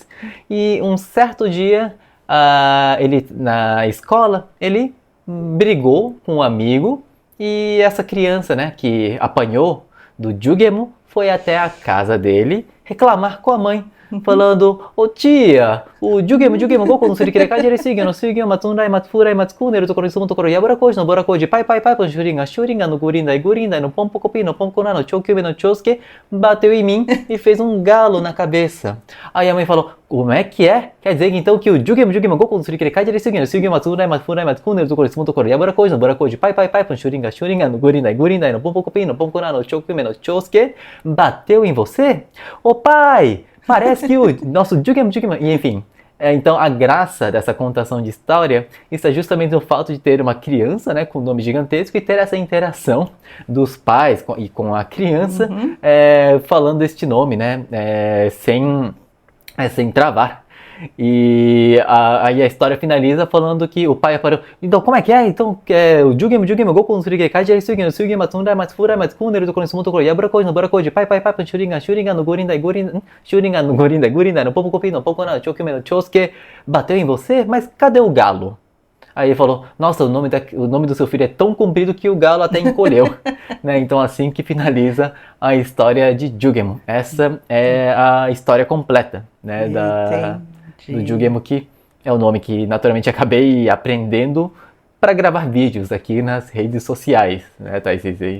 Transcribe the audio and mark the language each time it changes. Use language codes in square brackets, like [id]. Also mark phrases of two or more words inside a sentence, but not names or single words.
[pt] E um certo dia, ele na escola, ele brigou com um amigo e essa criança, né, que apanhou do Jugemu, foi até a casa dele reclamar com a mãe, falando: ô tia, o Jugemu, Goku no Surikire, Kaijari Suigyo no Suigyo, Matsundai, Matsufurai, Matsuku, Neru Tokoro, Sumu Tokoro, Yaburakoji no Burakoji, Pai, no Shuringan no Gurindai no Pompocopi no Pompocona no Chokyume no Chosuke, bateu em mim e fez um galo na cabeça. Aí a mãe falou: como é que é? Quer dizer então que o Jugemu, Goku no Surikire, Kaijari Suigyo no Suigyo, Matsundai, Matsufurai, Matsuku, Neru Tokoro, Sumu Tokoro, Yaburakoji no Burakoji, Pai, no Shuringan no Gurindai no Pompocopi no Pompocona no Chokyume no Chosuke, bateu em você? Ô pai! Parece que o nosso Jugemu, e enfim, Então a graça dessa contação de história está justamente no fato de ter uma criança, né, com um nome gigantesco e ter essa interação dos pais e com a criança falando este nome, né, sem travar. E aí a história finaliza falando que o pai apareceu. Então, como é que é? Então, o Jugem, Goku no Surigei, Kaji, Sugi, Matsundai, Matsufura, Matsukuneru, do Konosumoto, Yaburakoi, no Burakoji, pai, Shuringan, no Gorindai, Gurindai, no Popo Kopi, no Popo na, Chokime, no Chosuke, bateu em você? Mas cadê o galo? Aí ele falou, nossa, o nome do seu filho é tão comprido que o galo até encolheu. Né? Então assim que finaliza a história de Jugemo. Essa é a história completa, né, do Jugemo, que é o nome que naturalmente acabei aprendendo para gravar vídeos aqui nas redes sociais, né, Thais Sensei?